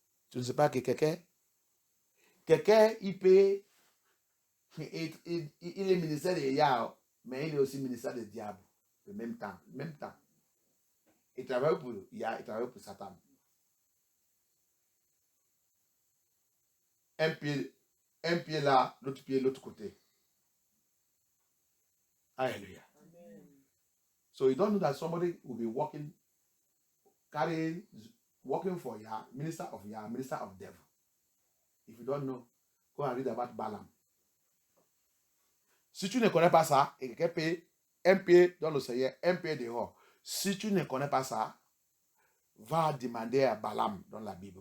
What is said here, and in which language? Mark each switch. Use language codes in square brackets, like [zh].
[fr] Tu ne sais pas que quelqu'un, il peut, il est ministère de Yahweh, mais il est aussi ministère du diable. En même temps. Il travaille pour Yahweh, il travaille pour Satan. Un pied là, l'autre pied l'autre côté. Hallelujah. Amen. [en] So you don't know that somebody will be working for Yah, minister of devil. If you don't know, go and read about Balaam. [fr] Si tu ne connais pas ça, et quelqu'un peut un pied dans le Seigneur, un pied dehors. Si tu ne connais pas ça, va demander à Balaam dans la Bible.